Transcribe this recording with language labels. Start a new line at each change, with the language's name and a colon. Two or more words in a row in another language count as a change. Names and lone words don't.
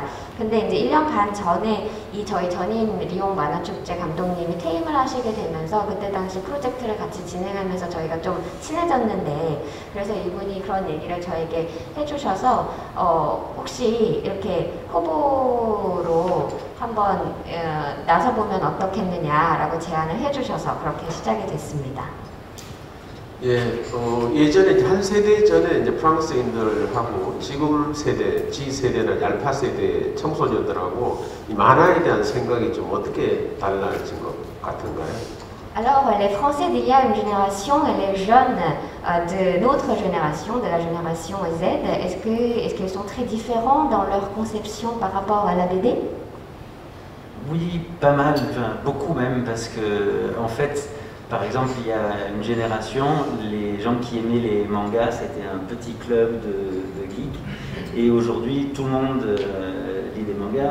Korean: 근데 이제 1년 반 전에 저희 전임 리옹 만화축제 감독님이 퇴임을 하시게 되면서 그때 당시 프로젝트를 같이 진행하면서 저희가 좀 친해졌는데, 그래서 이분이 그런 얘기를 저에게 해주셔서 혹시 이렇게 후보로 한번 나서보면 어떻겠느냐라고 제안을 해주셔서 그렇게 시작이 됐습니다. 예, 예전에 이제 한 세대 전에 이제 프랑스인들하고 지금 세대, G 세대나 알파 세대 청소년들하고 이 만화에 대한 생각이 좀 어떻게 달라진 것 같은가요?
French: Alors, les Français d'il y a une génération et les jeunes de notre génération, de la génération Z, est-ce qu'ils sont très différents dans leur conception par rapport à la BD? Oui, pas mal, enfin, beaucoup même, parce que en fait, par exemple, il y a une génération, les gens qui aimaient les mangas, c'était un petit club de geeks, et aujourd'hui tout le monde lit des mangas.